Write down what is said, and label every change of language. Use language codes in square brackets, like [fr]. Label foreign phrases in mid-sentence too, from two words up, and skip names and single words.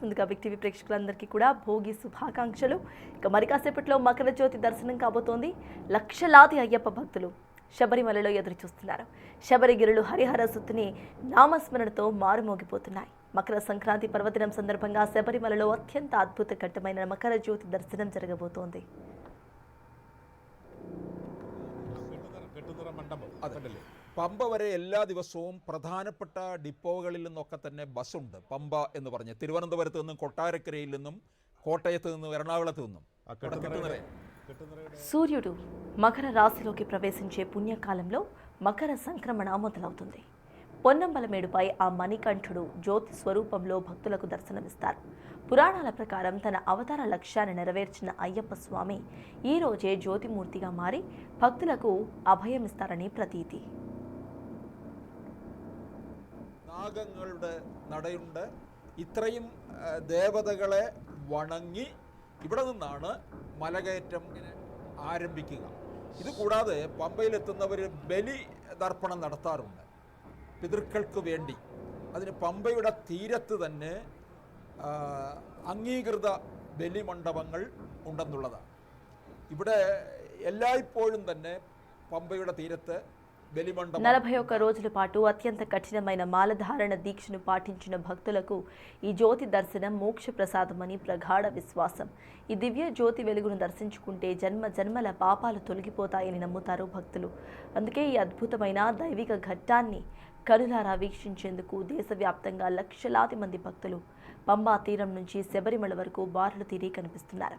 [te] ముందుగా బిగ్ టీవీ ప్రేక్షకులందరికీ కూడా భోగి శుభాకాంక్షలు. ఇక మరి కాసేపట్లో మకర జ్యోతి దర్శనం కాబోతోంది. లక్షలాది అయ్యప్ప భక్తులు శబరిమలలో ఎదురు చూస్తున్నారు. శబరిగిరులు హరిహర సుత్తుని నామస్మరణతో మారుమోగిపోతున్నాయి. మకర సంక్రాంతి పర్వదినం సందర్భంగా శబరిమలలో అత్యంత అద్భుత ఘట్టమైన మకర జ్యోతి దర్శనం జరగబోతోంది. [ml] പമ്പ വരെ എല്ലാ ദിവസവും പ്രധാനപ്പെട്ട ഡിപ്പോകളിൽ നിന്നൊക്കെ തന്നെ ബസ്സുണ്ട്. പമ്പ എന്ന് പറഞ്ഞ് തിരുവനന്തപുരത്ത് നിന്നും, കൊട്ടാരക്കരയിൽ നിന്നും, കോട്ടയത്ത് നിന്നും, എറണാകുളത്ത് നിന്നും. [te] సూర్యుడు మకర రాశిలోకి ప్రవేశించే పుణ్యకాలంలో మకర సంక్రమణ మొదలవుతుంది. పొన్నంబలమేడుపై ఆ మణికంఠుడు జ్యోతి స్వరూపంలో భక్తులకు దర్శనమిస్తారు. పురాణాల ప్రకారం తన అవతార లక్ష్యాన్ని నెరవేర్చిన అయ్యప్ప స్వామి ఈ రోజే జ్యోతిమూర్తిగా మారి భక్తులకు అభయమిస్తారని ప్రతీతి. [ml] നാഗങ്ങളുടെ നടയുണ്ട്. ഇത്രയും ദേവതകളെ വണങ്ങി ഇവിടെ നിന്നാണ് മലകയറ്റം ആരംഭിക്കുക. ഇതുകൂടാതെ പമ്പയിലെത്തുന്നവർ ബലി ദർപ്പണം നടത്താറുണ്ട് പിതൃക്കൾക്ക് വേണ്ടി. അതിന് പമ്പയുടെ തീരത്ത് തന്നെ അംഗീകൃത ബലിമണ്ഡപങ്ങൾ ഉണ്ടെന്നുള്ളതാണ്. ഇവിടെ എല്ലായ്പ്പോഴും തന്നെ പമ്പയുടെ തീരത്ത് [te] 41 రోజుల పాటు అత్యంత కఠినమైన మాలధారణ దీక్షను పాటించిన భక్తులకు ఈ జ్యోతి దర్శనం మోక్ష ప్రసాదమని ప్రగాఢ విశ్వాసం. ఈ దివ్య జ్యోతి వెలుగును దర్శించుకుంటే జన్మ జన్మల పాపాలు తొలగిపోతాయని నమ్ముతారు భక్తులు. అందుకే ఈ అద్భుతమైన దైవిక ఘట్టాన్ని కనులారా వీక్షించేందుకు దేశవ్యాప్తంగా లక్షలాది మంది భక్తులు పంబా తీరం నుంచి శబరిమల వరకు బారులు తీరి కనిపిస్తున్నారు.